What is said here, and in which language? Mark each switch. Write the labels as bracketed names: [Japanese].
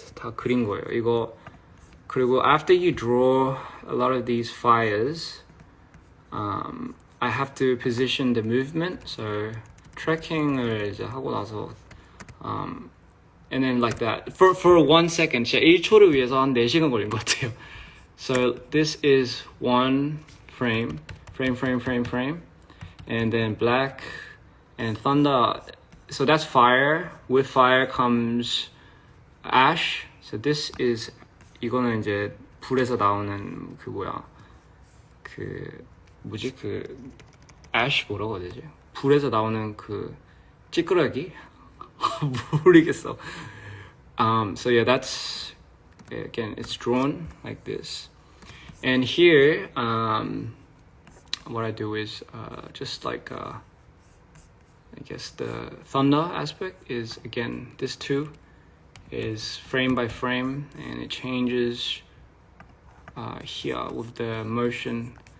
[Korean] 다 그린 거예요. 이거 그리고 [English] after you draw a lot of these fires, I have to position the movement. So [Korean] 트래킹을 이제 하고 나서 [English] and then like that for 1 second. [Korean] 진짜 1초를 위해서 한 4시간 걸린 것 같아요. [English] So this is one frame, and then black and thunder. So that's fire. With fire comes ash. So this is, [Korean] 이거는 이제 불에서 나오는 그 뭐야, 그 뭐지, 그 ash 뭐라고 해야 되지? 불에서 나오는 그 찌끄러기? 모르겠어. [English] So yeah, that's, again, it's drawn like this. And here, what I do is just like, I guess the thunder aspect is, again, this too is frame by frame, and it changes here with the motion.